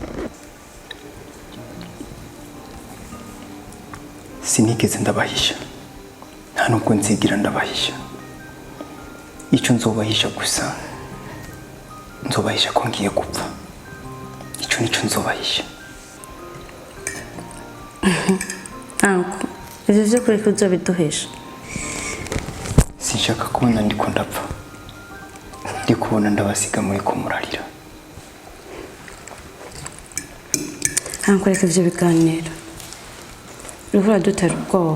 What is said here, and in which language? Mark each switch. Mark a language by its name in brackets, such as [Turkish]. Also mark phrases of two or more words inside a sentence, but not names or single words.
[Rundi] Sinigeze ndabahisha, nta nubwo nzigira ndabahisha. Icyo nzobahisha gusa, nzobahisha ko ngiye gupfa. Icyo nicyo nzobahisha. Anko, ivyo vyo kuri kuzobiduhisha. Sinshaka kubona ndiko ndapfa. Ndi kubona ndabasiga muri kumurarira. Anko, reka ivyo biganiro. Uriko dutera ubwoba.